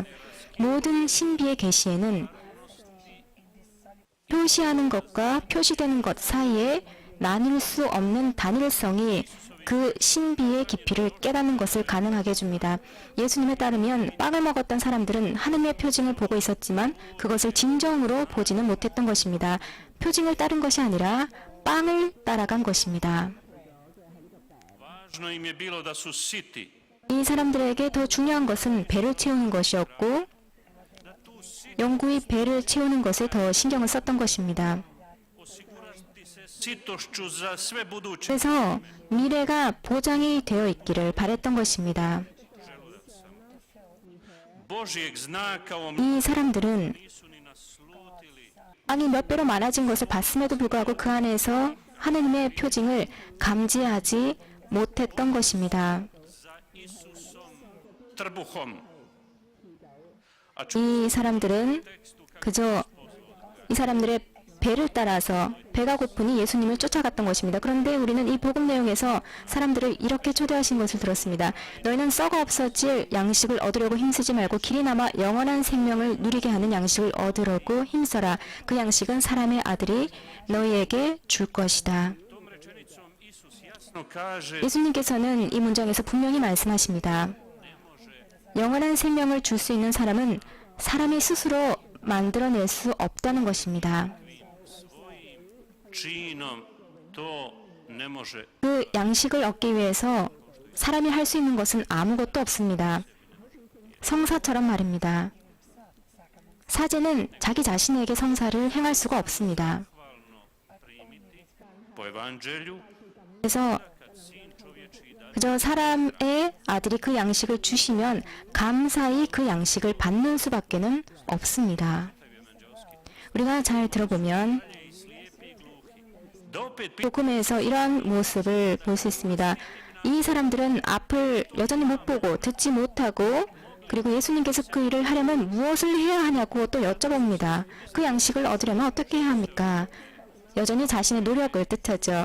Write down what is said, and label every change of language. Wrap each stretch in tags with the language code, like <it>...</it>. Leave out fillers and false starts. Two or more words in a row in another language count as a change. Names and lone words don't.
<ko>모든 신비의 계시에는 표시하는 것과 표시되는 것 사이에 나눌 수 없는 단일성이 그 신비의 깊이를 깨닫는 것을 가능하게 해줍니다. 예수님에 따르면 빵을 먹었던 사람들은 하나님의 표징을 보고 있었지만 그것을 진정으로 보지는 못했던 것입니다. 표징을 따른 것이 아니라 빵을 따라간 것입니다.</ko> <hr>važno im je bilo da su siti.</hr> <ko>이 사람들에게 더 중요한 것은 배를 채우는 것이었고 영구히 배를 채우는 것에 더 신경을 썼던 것입니다.</ko> <hr>Osigurati se sitošću za sve buduće.</hr> <ko>그래서 미래가 보장이 되어 있기를 바랬던 것입니다.</ko> <hr>Božijeg znaka o</hr> <ko>이 사람들은</ko> <hr>nisu ni naslutili.</hr> <ko>빵이 몇 배로 많아진 것을 봤음에도 불구하고 그 안에서 하나님의 표징을 감지하지 못했던 것입니다.</ko> <hr>Za Isusom trbuhom. A</hr> <ko>이 사람들은 그저 이 사람들의 배를 따라서 배가 고프니 예수님을 쫓아갔던 것입니다. 그런데 우리는 이 복음 내용에서 사람들을 이렇게 초대하신 것을 들었습니다. 너희는 썩어 없어질 양식을 얻으려고 힘쓰지 말고 길이 남아 영원한 생명을 누리게 하는 양식을 얻으려고 힘써라. 그 양식은 사람의 아들이 너희에게 줄 것이다.</ko> <hr>tom rečenicom Isus jasno kaže</hr> <ko>예수님께서는 이 문장에서 분명히 말씀하십니다. 영원한 생명을 줄 수 있는 사람은 사람이 스스로 만들어낼 수 없다는 것입니다.</ko> <hr>činom to ne može.</hr> <ko>그 양식을 얻기 위해서 사람이 할 수 있는 것은 아무것도 없습니다. 성사처럼 말입니다. 사제는 자기 자신에게 성사를 행할 수가 없습니다.</ko> <hr>Primiti po evanđelju</hr> <ko>그래서</ko> <hr>kad sin čovječiji da</hr> <ko>그저 사람의 아들이 그 양식을 주시면 감사히 그 양식을 받는 수밖에는 없습니다. 우리가 잘 들어보면</ko> <hr>da opet</hr> <ko>복음에서 이러한 모습을 볼 수 있습니다. 이 사람들은 앞을 여전히 못 보고 듣지 못하고 그리고 예수님께서 그 일을 하려면 무엇을 해야 하냐고 또 여쭤봅니다. 그 양식을 얻으려면 어떻게 해야 합니까? 여전히 자신의 노력을 뜻하죠.</ko>